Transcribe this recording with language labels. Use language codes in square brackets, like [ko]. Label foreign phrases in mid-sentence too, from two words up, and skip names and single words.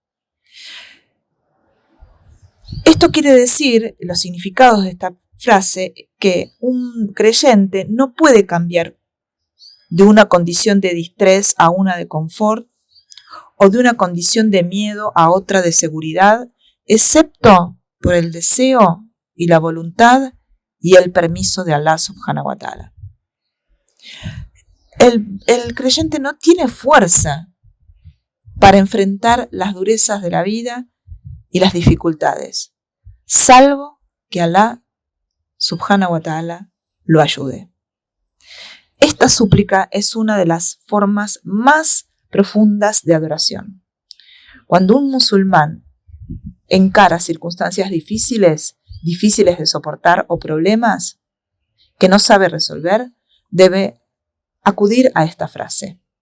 [es] Esto quiere decir, los significados de esta frase, que un creyente no puede cambiar de una condición de distrés a una de confort, o de una condición de miedo a otra de seguridad, excepto por el deseo y la voluntad y el permiso de Allah [ar] سبحانه وتعالى. [es] El creyente no tiene fuerza para enfrentar las durezas de la vida y las dificultades, salvo que Allah [ar] سبحانه وتعالى [es] lo ayude. Esta súplica es una de las formas más profundas de adoración. Cuando un musulmán encara circunstancias difíciles de soportar o problemas que no sabe resolver, debe acudir a esta frase.